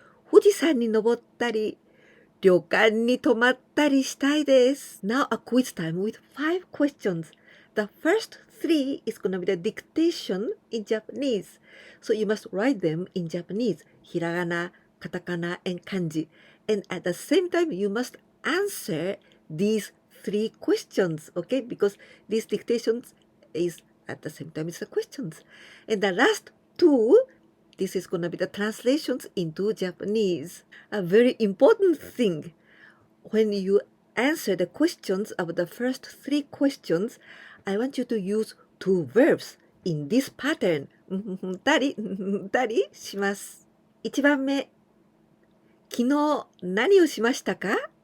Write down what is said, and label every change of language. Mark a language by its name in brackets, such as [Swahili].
[Japanese] 富士山に登ったり、旅館に泊まったりしたいです。 [English] Now a quiz time with 5 questions. The first 3 is going to be the dictation in Japanese. So you must write them in Japanese, hiragana, katakana, and kanji. And at the same time, you must answer these 3 questions, okay? Because these dictations is at the same time as the questions. And the last 2, this is going to be the translations into Japanese. A very important thing, when you answer the questions of the first 3 questions, I want you to use 2 verbs in this pattern. [Japanese] たりします。 1番目、昨日何をしましたか？